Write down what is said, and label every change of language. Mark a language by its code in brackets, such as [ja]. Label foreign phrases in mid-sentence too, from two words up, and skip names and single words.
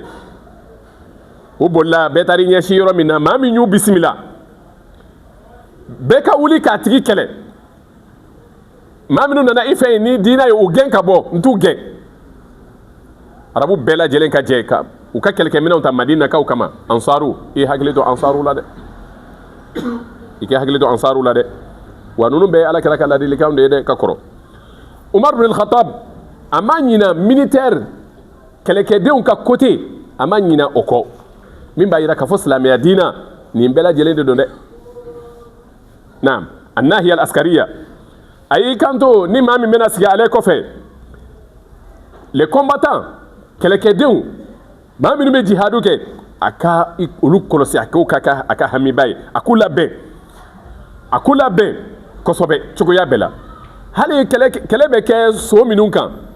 [bm] u bolila bɛɛ taara i ɲɛsin yɔrɔ min na maa min y'u bisimila bɛɛ ka wuli k'a tigi kɛlɛ maa minnu nana i fɛ yen ni diinɛ ye u gɛn ka bɔ n t'u gɛn arabu bɛɛ lajɛlen ka jɛ ka u ka kɛlɛkɛminɛnw ta madinakaw kama ansaru i hakili to ansaru la dɛ i k'i hakili to ansaru la dɛ wa ninnu bɛɛ ala kɛra ka ladilikanw de ye dɛ ka kɔrɔ Umar ibn al-Khattab a ma ɲina militaire kɛlɛkɛdenw ka côté a ma ɲina o kɔ min b'a yira k'a fɔ silamɛya diina nin bɛɛ lajɛlen de don dɛ [ar] نعم الناحية العسكرية [bm] a y'i kanto ni maa min bɛna sigi ale kɔfɛ [fr] les combattants [bm] kɛlɛkɛdenw maa minnu bɛ jihadu kɛ a ka olu kɔlɔsi a k'o a ka hamiba ye a k'u labɛn kosɛbɛ cogoya bɛɛ la hali kɛlɛ bɛ kɛ so minnu kan